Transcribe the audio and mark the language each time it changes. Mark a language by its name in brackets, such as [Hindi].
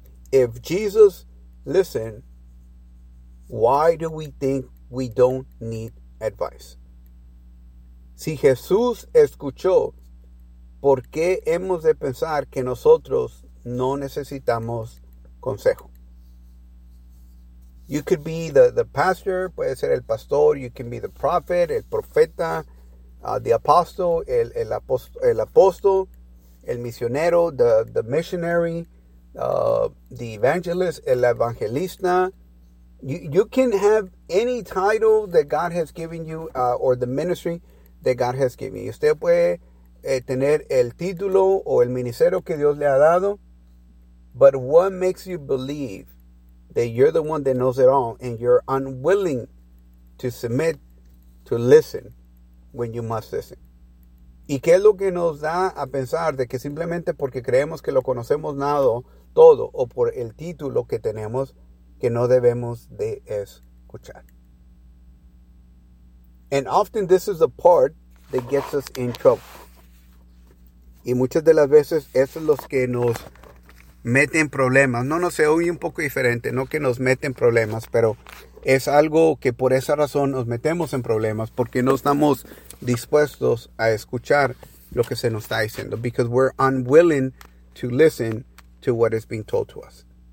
[English] If Jesus listened, why do we think we don't need advice? [Spanish] Si Jesús escuchó, ¿por qué hemos de pensar que nosotros no necesitamos consejo? [English] You could be the pastor, [Spanish] puede ser el pastor, [English] you can be the prophet, el profeta, the apostle, el apóstol, el misionero, the missionary, the evangelist, el evangelista. You can have any title that God has given you or the ministry that God has given you. [Spanish] Usted puede tener el título o el ministerio que Dios le ha dado, [English] but what makes you believe that you're the one that knows it all and you're unwilling to submit to listen when you must listen? [Spanish] ¿Y qué es lo que nos da a pensar de que simplemente porque creemos que lo conocemos nada todo o por el título que tenemos que no debemos de escuchar? [English] And often this is the part that gets us in trouble. [Spanish] Y muchas de las veces eso es lo que nos mete en problemas. No, no sé, oye un poco diferente, no que nos mete en problemas, pero es algo que por esa razón nos metemos en problemas, porque no estamos dispuestos a escuchar lo que se nos está diciendo. [English] Because we're unwilling to listen to what is being told to us.